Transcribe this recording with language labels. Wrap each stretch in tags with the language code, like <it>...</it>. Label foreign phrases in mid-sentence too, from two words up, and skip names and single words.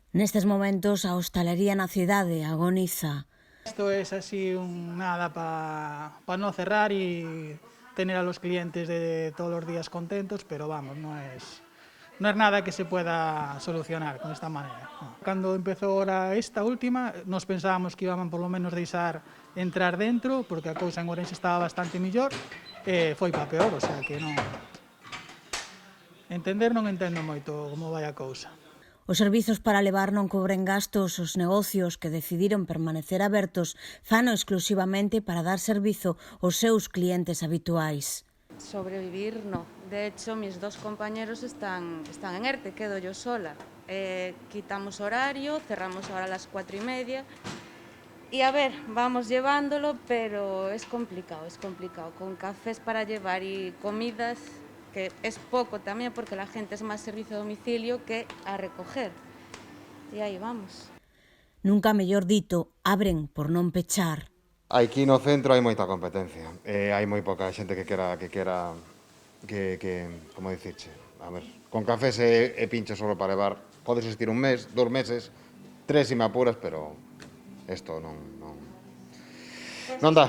<gl>Nestes momentos a hostalería na cidade agoniza.</gl> <es>Esto es así nada para no cerrar y tener a los clientes de todos los días contentos, pero vamos, no es nada que se pueda solucionar con esta manera. No.</es> <gl>Cando empezou ahora esta última,</gl> <es>nos pensábamos que iban por lo menos</es> <gl>deixar entrar dentro, porque a cousa en Ourense estaba bastante millor, e foi pa peor, o sea que non... Entender non entendo moito como vai a cousa. Os servizos para levar non cobren gastos, os negocios que decidiron permanecer abertos fano exclusivamente para dar servizo aos seus clientes habituais.</gl> <es>Sobrevivir, no. De hecho, mis dos compañeros están en ERTE, quedo yo sola. Quitamos horario, cerramos ahora a las 4:30. Y a ver, vamos llevándolo, pero es complicado. Con cafés para llevar y comidas, que es poco también porque la gente es más servicio a domicilio que a recoger. Y ahí vamos.</es> <gl>Nunca mellor dito, abren por non pechar. Aquí no centro hai moita competencia. Hai moi pouca xente que como dicirche, a ver, con cafés e pinchos solo para levar, podes existir un mes, 2 meses, 3 se me apuras, pero isto non dá.</gl>